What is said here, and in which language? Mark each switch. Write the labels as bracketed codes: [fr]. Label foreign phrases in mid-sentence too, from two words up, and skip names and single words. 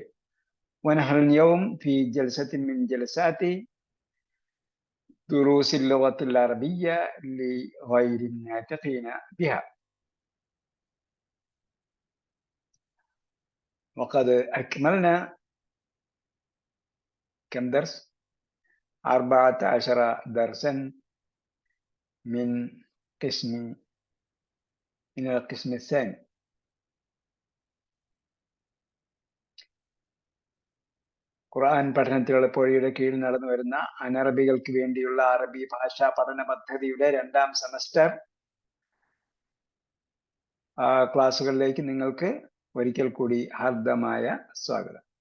[ar] ونحن اليوم في جلسة من جلسات دروس اللغة العربية لغير الناطقين بها، وقد أكملنا كم درس؟ 14 درسا من القسم الثاني. [ml] ഖുർആൻ പഠനത്തിലുള്ള പുഴയുടെ കീഴിൽ നടന്നു വരുന്ന അനറബികൾക്ക് വേണ്ടിയുള്ള അറബി ഭാഷാ പഠന പദ്ധതിയുടെ 2ാം സെമസ്റ്റർ ക്ലാസ്സുകളിലേക്ക് നിങ്ങൾക്ക് ഒരിക്കൽ കൂടി ഹാർദമായ സ്വാഗതം.